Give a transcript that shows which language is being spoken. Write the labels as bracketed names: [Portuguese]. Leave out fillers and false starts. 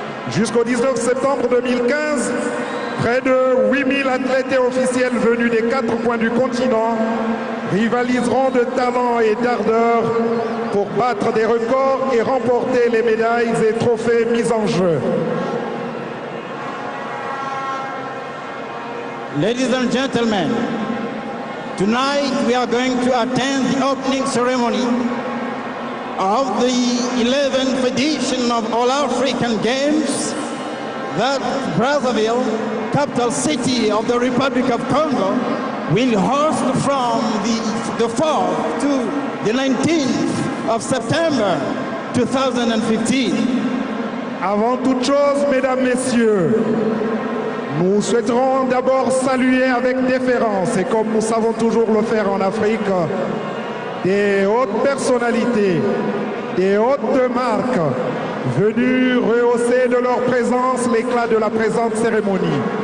[French] Jusqu'au 19 septembre 2015, près de 8000 athlètes et officiels venus des 4 coins du continent rivaliseront de talent et d'ardeur pour battre des records et remporter les médailles et trophées mis en jeu. [English] ladies and gentlemen, tonight we are going to attend the opening ceremony of the 11th edition of All African Games that Brazzaville, capital city of the Republic of Congo, will host from the 4th to the 19th of September 2015. [French] Avant toute chose, Mesdames, Messieurs, nous souhaiterons d'abord saluer avec déférence, et comme nous savons toujours le faire en Afrique, des hautes personnalités, des hautes marques, venues rehausser de leur présence l'éclat de la présente cérémonie.